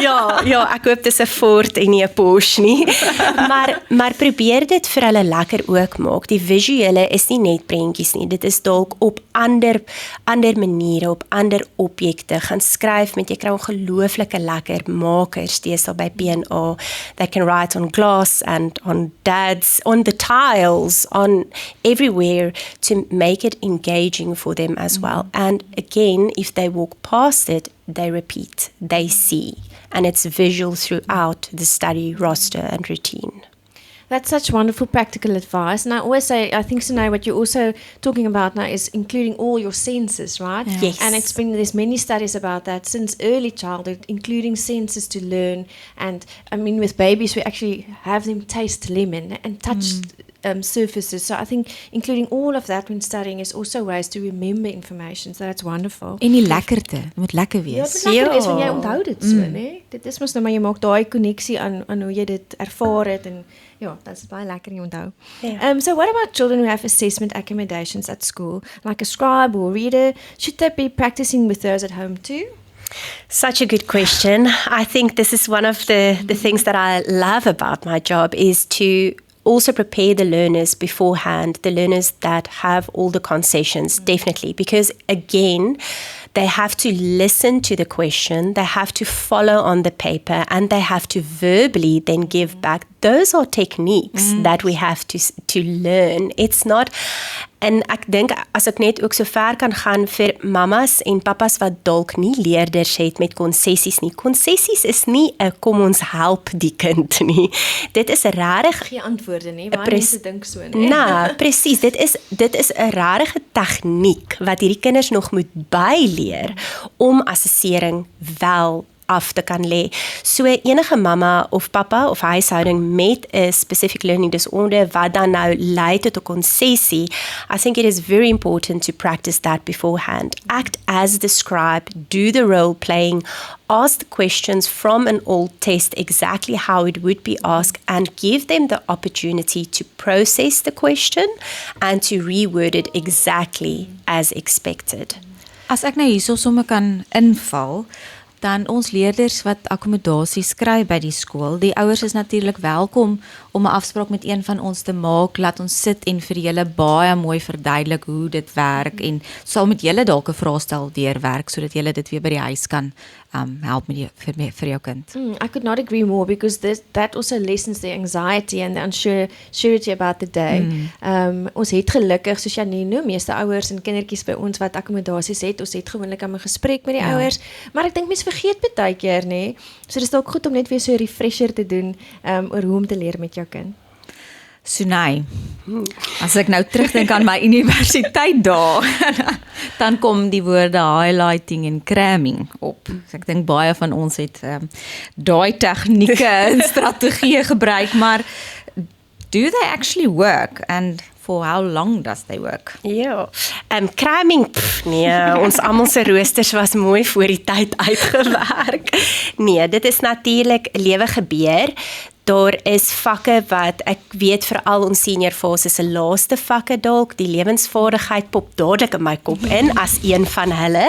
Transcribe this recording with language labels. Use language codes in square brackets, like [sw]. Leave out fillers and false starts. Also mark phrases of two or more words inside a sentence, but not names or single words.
[af] Ja, ek hoop dit is 'n Ford en nie 'n Porsche nie. Maar probeer dit vir hulle lekker ook maak. Die visuele is nie net prentjies nie, dit is dalk op ander maniere, op ander objekte, gaan skryf met, jy kry ongelooflike lekker makers, deesdae by P&A, [en] that can write on glass and on dads, on the tiles, on everywhere to make it engaging for them as well. And again, if they walk past it, they repeat, they see, and it's visual throughout the study roster and routine. That's such wonderful practical advice. And I always say, I think, Sunay, what you're also talking about now is including all your senses, right? Yeah. Yes. And there's many studies about that since early childhood, including senses to learn. And I mean, with babies, we actually have them taste lemon and touch surfaces. So I think including all of that when studying is also ways to remember information. So that's wonderful. [af] En die lekkerte, dit moet lekker Ja, wees. dit lekker is want jy onthou dit so, né? Dit is mos nou maar jy maak daai koneksie aan hoe jy dit ervaar het en ja, dit's baie lekker jy onthou. Ja. [en] So what about children who have assessment accommodations at school, like a scribe or reader? Should they be practicing with those at home too? Such a good question. I think this is one of the things that I love about my job is to also prepare the learners beforehand, the learners that have all the concessions, definitely. Because again, they have to listen to the question, they have to follow on the paper, and they have to verbally then give back. Those are techniques that we have to learn. It's not, [af] en ek dink as ek net ook so ver kan gaan vir mamas en papas wat dalk nie leerders het met konsessies nie. Konsessies is nie 'n kom ons help die kind nie. Dit is regtig Geen antwoorde nie, baie mense dink so, né? Nou, presies, dit is 'n regte tegniek wat hierdie kinders nog moet byleer om assessering wel af te kan lê. So enige mamma of pappa of huishouding met 'n [en] specific learning disorder [af] wat dan nou lei tot 'n konsessie, [en] I think it is very important to practice that beforehand. Act as the scribe, do the role playing, ask the questions from an old test exactly how it would be asked and give them the opportunity to process the question and to reword it exactly as expected. [af] As ek nou hierso sommer kan inval, dan ons leerders wat akkommodasie skry by die skool, die ouers is natuurlik welkom om 'n afspraak met een van ons te maak, laat ons sit en vir julle baie mooi verduidelik hoe dit werk en sal met julle dalk 'n vraestel deurwerk sodat julle dit weer by die huis kan help met vir jou kind. [en] I could not agree more because that also lessens the anxiety and the uncertainty about the day. [af] Ons het gelukkig, soos Janine noem, meeste ouers en kindertjies by ons wat akkommodasies het, ons het gewoonlik 'n gesprek met die ouers, maar ek dink mense vergeet baie keer, nê? So dis dalk goed om net weer so 'n refresher te doen oor hoe om te leer met jou kind. Sunay, as ek nou terugdink aan my universiteit dae, dan kom die woorde highlighting en cramming op. So ek dink baie van ons het daai tegnieke en strategieë gebruik, maar [en] do they actually work and for how long does they work? [af] Ja, cramming, nee, ons almal se roosters was mooi voor die tyd uitgewerk. Nee, dit is natuurlik lewe gebeur. Daar is vakke wat ek weet veral ons senior fase se laaste vakke dalk, die lewensvaardigheid pop dadelik in my kop in as een van hulle.